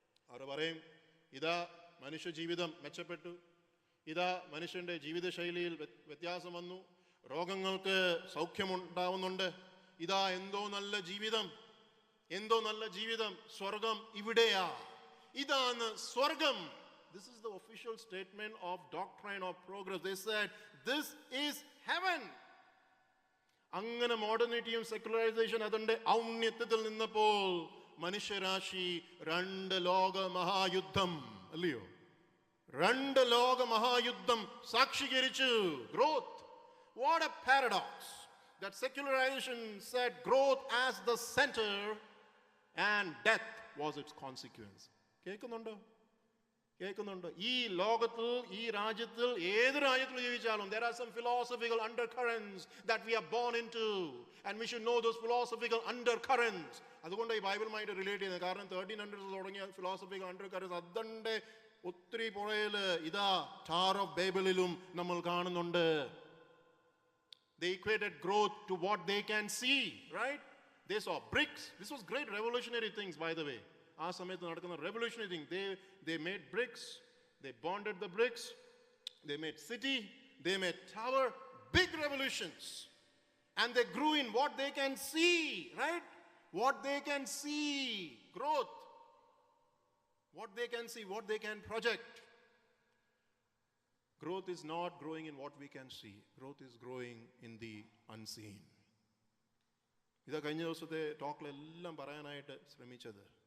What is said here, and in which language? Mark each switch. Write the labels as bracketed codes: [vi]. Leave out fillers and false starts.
[ml] അവർ പറയും ഇതാ മനുഷ്യ ജീവിതം മെച്ചപ്പെട്ടു, ഇതാ മനുഷ്യന്റെ ജീവിതശൈലിയിൽ വ്യത്യാസം വന്നു, രോഗങ്ങൾക്ക് സൗഖ്യമുണ്ടാവുന്നുണ്ട്, ഇതാ എന്തോ നല്ല ജീവിതം, എന്തോ നല്ല ജീവിതം, സ്വർഗം ഇവിടെയാ, ഇതാണ് സ്വർഗം. [en] This is the official statement of doctrine of progress. They said this is heaven. [ml] അങ്ങനെ മോഡേണിറ്റിയും സെക്യുലറൈസേഷൻ അതിന്റെ ഔന്നത്യത്തിൽ നിന്നപ്പോൾ മനുഷ്യരാശി 2 ലോക മഹായുദ്ധം, അല്ലയോ, 2 ലോക മഹായുദ്ധം സാക്ഷീകരിച്ചു. [en] Growth. What a paradox that secularization set growth as the center and death was its consequence. [ml] കേൾക്കുന്നുണ്ടോ? ഈ ലോകത്തിൽ, ഈ രാജ്യത്തിൽ, ഏത് രാജ്യത്തിൽ ജീവിച്ചാലും [en] there are some philosophical undercurrents that we are born into and we should know those philosophical undercurrents. [ml] അതുകൊണ്ട് ഈ ബൈബിളുമായിട്ട് റിലേറ്റ് ചെയ്യുന്നത്. കാരണം 1300s തുടങ്ങിയ philosophical undercurrents അതിന്റെ ഒത്തിരി പുറയില് ഇതാ ടാർ ഓഫ് ബൈബിളിലും നമ്മൾ കാണുന്നുണ്ട്. [en] They equated growth to what they can see, right? They saw bricks. This was great revolutionary things, by the way. [ml] ആ സമയത്ത് നടക്കുന്ന revolutionary thing. [en] They made bricks. They bonded the bricks. They made city. They made tower. Big revolutions. And they grew in what they can see, right? What they can see. Growth. What they can see, what they can project. Growth is not growing in what we can see. Growth is growing in the unseen. [ml] ഇതാ കഴിഞ്ഞ ദിവസത്തെ ടോക്കിലെല്ലാം പറയാനായിട്ട് ശ്രമിച്ചത്.